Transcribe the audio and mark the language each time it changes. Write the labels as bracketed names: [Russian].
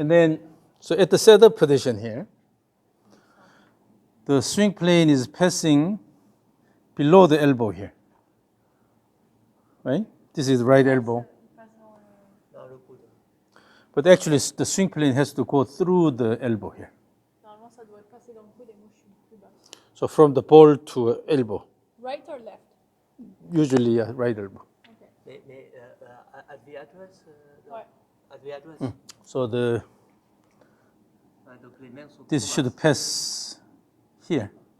[English] And then, so at the setup position here, the swing plane is passing below the elbow here. Right? This is the right elbow. [French] il passe dans le- Dans le coude. [English] But actually, the swing plane has to go through the elbow here. [French] Normalement ça doit passer dans le coude et moi je suis plus basse. [English] So from the ball to elbow, Right or left? usually right elbow. Ok. Mais at the address, [French] Ouais. [English] at the address, So [French] donc les mains sont [English] this [French] trop [English] should [French] basses. [English] pass here